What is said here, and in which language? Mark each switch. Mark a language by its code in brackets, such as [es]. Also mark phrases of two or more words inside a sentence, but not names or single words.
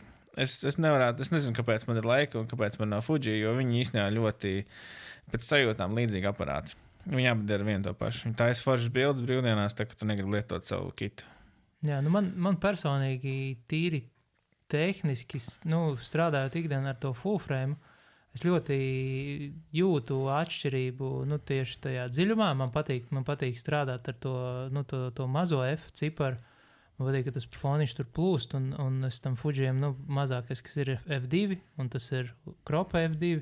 [lv] Es nezinu, kāpēc man ir Leica un kāpēc man nav Fuji, jo viņi īstenībā ļoti pēc sajūtām līdzīgi aparāti. Viņi abi dara vienu to pašu. Viņi taisa foršas bildes brīvdienās, tā ka tu negribi lietot savu kitu. Jā, man personīgi tīri tehniski, strādājot ikdienā ar to [en] full frame, [lv] es ļoti jūtu atšķirību, tieši tajā dziļumā. Man patīk strādāt ar to mazo F ciparu. Man patīk, ka tas foniņš tur plūst, un es tam Fujiem, mazākais, kas ir F2, un tas ir kropa F2.